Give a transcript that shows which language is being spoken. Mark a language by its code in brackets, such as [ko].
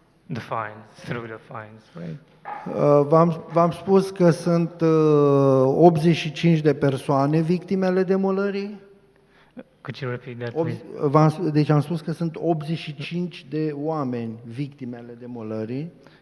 [en] The fines, through the fines, right? [ro] V-am spus că sunt 85 de persoane victimele demolării. [en] Could you repeat that, please? [ro] Deci am spus că sunt 85 de oameni victimele demolării.